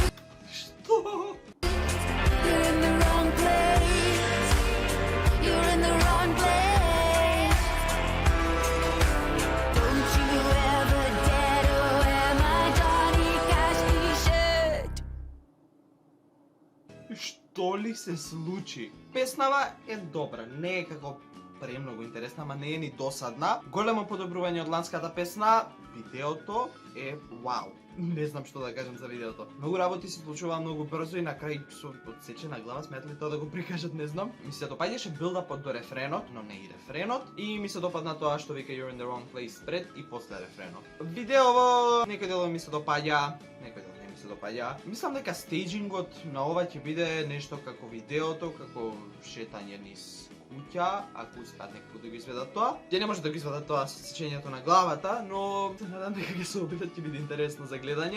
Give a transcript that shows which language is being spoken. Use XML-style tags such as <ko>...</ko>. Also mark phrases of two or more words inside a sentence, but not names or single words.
<mk>Што?</mk> <en>You're in the wrong place. You're in the wrong place. Don't you ever dare to wear my Johnny Cash t-shirt.</en> <mk>Што ли се случи? Песнава е добра, не е како премногу интересна, ама не е ни досадна. Големо подобрување од ланската песна, видеото е вау. Не знам што да кажам за видеото. Многу работи се случува многу брзо и на крај со одсечена глава сметли тоа да го прикажат, не знам. Ми се допаѓаше билдапот до рефренот, но не и рефренот, и ми се допадна тоа што вика</mk> <en>You're in the wrong place</en> <mk>пред и после рефренот. Видеово некој делови ми се допаѓа, некој дел не ми се допаѓа. Мислам дека стејџингот на ова ќе биде нешто како видеото, како шетање низ куќа, ако успеат некако да го изведат тоа. Ќе не може да го изведат тоа со сечењето на главата, но се надам дека ќе се обидат, ќе биде интересно за гледање.</mk>